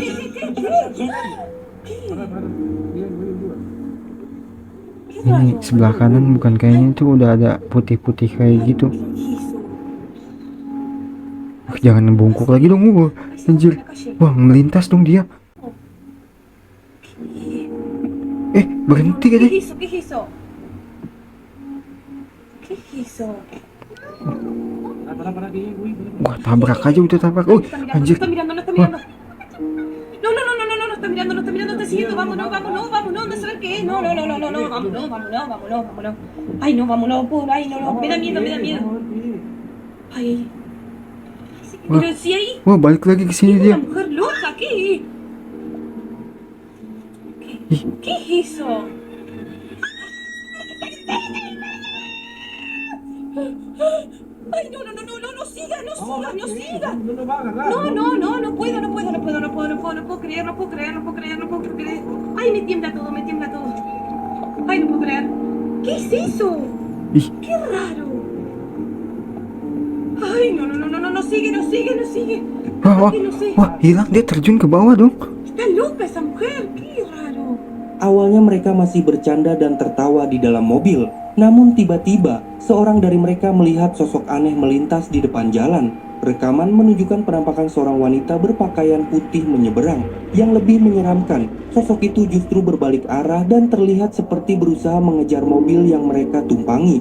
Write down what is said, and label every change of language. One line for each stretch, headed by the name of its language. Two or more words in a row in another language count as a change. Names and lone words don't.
Indonesian: Ini sebelah kanan bukan kayaknya itu udah ada putih-putih kayak gitu. Jangan bungkuk lagi dong. Anjir. Wah, melintas dong dia. Berhenti kan?
Spanish: ¿Qué hizo? ¿Qué hizo? ¿Qué hizo?
Indonesian: Wah, tabrak aja udah tabrak. Anjir.
Spanish: Está mirando, no está mirando. No, no, no, no, no, no está mirando, no está mirando, está siguiendo. Vámonos, vámonos, vámonos, no saber qué es. No, no, no, no, no, no, vámonos, vámonos, vámonos, vámonos. Ay, no, vámonos, por ay, no, no, me da miedo, me da miedo. Ay. Pero si ahí,
Indonesian: Wah, balik lagi ke sini
Spanish: una
Indonesian: dia.
Spanish: mujer loca, ¿qué? ¿Qué es eso? Ay, no, no, no, no, no, no siga, no siga, no siga. No, no, no, no puedo, no puedo, no puedo, no puedo, no puedo, no puedo creer, no puedo creer, no puedo creer, no puedo creer. Ay, me tiembla todo, me tiembla todo. Ay, no puedo creer. ¿Qué es eso? Ih. Qué raro. Ay, no, no, no, no, no, no sigue, no sigue, no sigue.
Indonesian: Wah,
Spanish: Ay, no sé.
Indonesian: hilang dia, terjun ke bawah dong.
Spanish: Está loca esa mujer, qué raro.
Indonesian: Awalnya mereka masih bercanda dan tertawa di dalam mobil. Namun tiba-tiba, seorang dari mereka melihat sosok aneh melintas di depan jalan. Rekaman menunjukkan penampakan seorang wanita berpakaian putih menyeberang. Yang lebih menyeramkan, sosok itu justru berbalik arah dan terlihat seperti berusaha mengejar mobil yang mereka tumpangi.